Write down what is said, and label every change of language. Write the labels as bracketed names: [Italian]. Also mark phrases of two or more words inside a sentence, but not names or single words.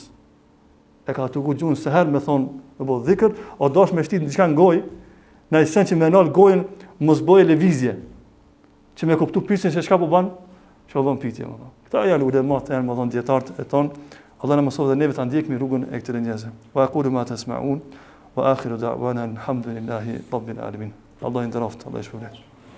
[Albanian] E ka tugu gjuhën se herë me thon, me bë dhikr, o dosh me shtit diçka në gojë, në sen që më nal gojën mos bëje lëvizje. Që me kuptu pyetjen se çka po bën, çfarë bën pyetje, më thon. Këta janë ulemat, janë më thon dietarët e ton. Allah na mësoj dhe neve ta ndjekmi rrugën e këtyre njerëzve. [Arabic] وأقول ما تسمعون وآخر دعوانا الحمد لله رب العالمين. [Albanian] Allah i nderoft, Allah i shpërblet.